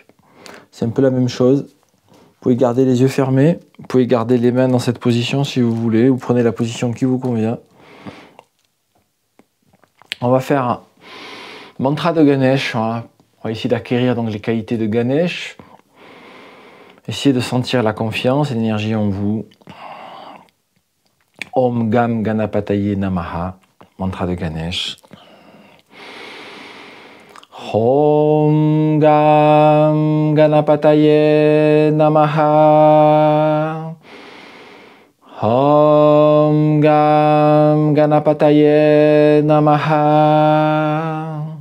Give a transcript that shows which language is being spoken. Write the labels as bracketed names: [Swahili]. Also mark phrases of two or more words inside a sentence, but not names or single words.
[French] C'est un peu la même chose. Vous pouvez garder les yeux fermés, vous pouvez garder les mains dans cette position si vous voulez, vous prenez la position qui vous convient. On va faire un mantra de Ganesh, voilà. On va essayer d'acquérir donc les qualités de Ganesh. Essayez de sentir la confiance et l'énergie en vous. [Sanskrit] Om Gam Ganapataye Namaha, [French] mantra de Ganesh. [Sanskrit] Om Gam Ganapataye Namaha. Om Gam Ganapataye Namaha.